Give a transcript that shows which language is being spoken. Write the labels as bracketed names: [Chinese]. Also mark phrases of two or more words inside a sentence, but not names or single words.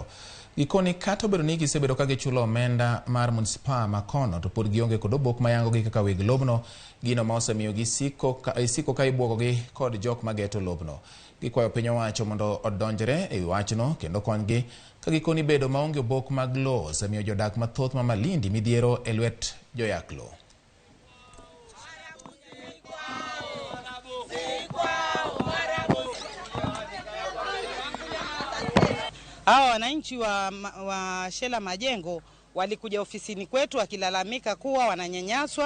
[Luo (Kenya and Tanzania)] Gikoni kata obedo ni gisebedo ka gichulo omenda mar municipal ma kono to pod gionge kod obok mayangogi kaka weg lobno, gino ma osemiyo gisiko ka ibwogogi kod jok mageto lobno. Gikwayo piny owacho mondo odonjre e wachno kendo konygi ka gikoni bedo maonge obok mag lowo osemiyo jodak mathoth ma Malindi midhiero e lwet joyak lowo. [Swahili] Hawa wananchi wa Shela Majengo walikuja ofisini kwetu wakilalamika kuwa wananyanyaswa